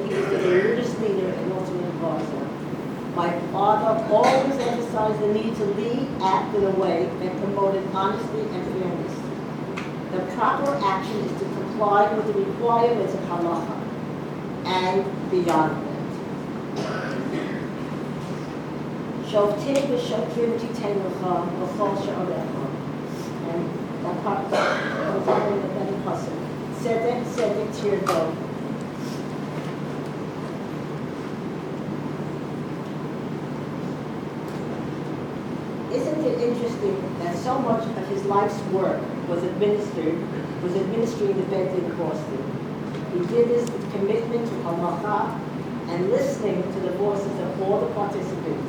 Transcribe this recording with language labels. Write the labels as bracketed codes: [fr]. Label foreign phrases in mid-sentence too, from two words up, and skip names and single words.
[en] He was the religious leader and also an advisor. My father always emphasized the need to lead, act in a way that promoted honesty and fairness. The proper action is to comply with the requirements of halacha and beyond that. [he] שופטים ושוטרים תתן לך וכל שעריך. [en] And that part goes on in the many pasuk. [he] צדק, צדק, תרדוף. [en] Isn't it interesting that so much of his life's work was administering the Beit Din Boston? He did this with commitment to halacha and listening to the voices of all the participants.